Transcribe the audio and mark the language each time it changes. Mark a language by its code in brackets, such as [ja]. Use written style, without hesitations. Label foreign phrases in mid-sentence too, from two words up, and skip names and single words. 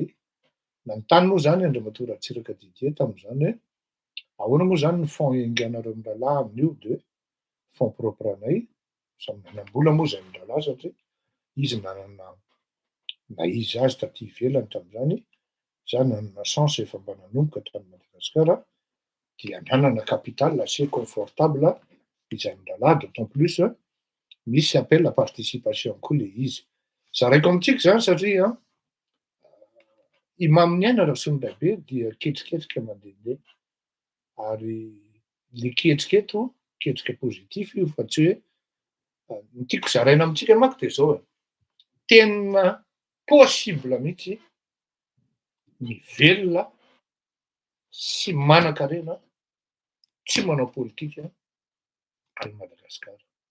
[mg] Nanontany moa zany Andriamatoa Ratsiraka Didier tam'zany hoe ahoana moa zany ny fonds ianganareo mirahalahy amin'io de [fr] fonds propre [mg] anay, samy manam-bola moa zay mirahalahy satria izy nanana naizy azy taty ivelany tam'zany, za nanana chance efa mba nanomboka tany Madagasikara dia nanana [fr] capital assez confortable [mg] izay mirahalahy [fr] d'autant plus [mg] misy [fr] appel à participation [mg] koa le izy. Zaraiko amintsika zany satria i maminena Rasondriabe dia ketriketrika mandehandeha ary le ketrika positif io fa tsy hoe ny tiako zaraina amintsika manko de zao tena possible mihitsy mivelona sy manan-karena tsy manao politika any Madagasikara.